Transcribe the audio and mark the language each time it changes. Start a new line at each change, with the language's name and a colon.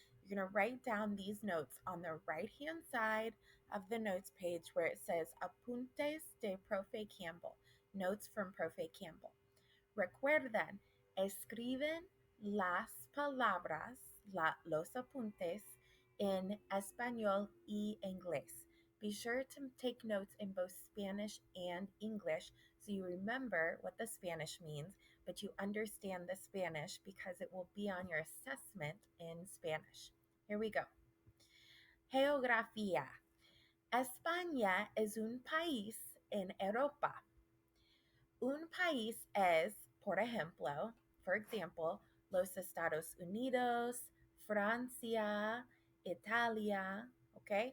English: You're going to write down these notes on the right-hand side of the notes page where it says
Spanish: Apuntes de Profe Campbell.
English: Notes from Profe Campbell.
Spanish: Recuerden, escriben las palabras, los apuntes, en español y inglés.
English: Be sure to take notes in both Spanish and English so you remember what the Spanish means, but you understand the Spanish because it will be on your assessment in Spanish. Here we go. Geografía.
Spanish: España es un país en Europa. Un país es, por example, los Estados Unidos, Francia, Italia, ¿ok?